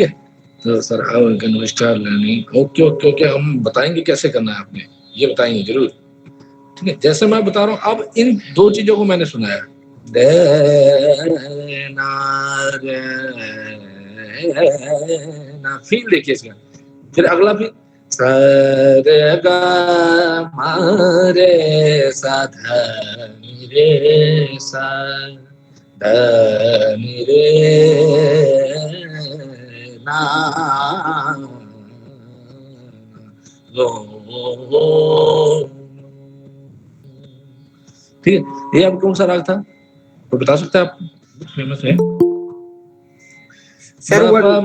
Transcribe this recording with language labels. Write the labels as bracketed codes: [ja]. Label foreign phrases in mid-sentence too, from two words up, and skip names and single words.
[hi] तो सर [en] how I can start learning, okay okay okay, [hi] हम बताएंगे कैसे करना है, आपने ये बताएंगे जरूर। ठीक है, जैसे मैं बता रहा हूँ, अब इन दो चीजों को मैंने सुनाया, रे ना रे ना, फील देखिए इसका। फिर अगला फिर स रे ग म रे सा ध नि रे सा ध नि रे ना लो। ठीक है, ये अब कौन सा राग था तो बता सकते हैं आप? फेमस है सर वो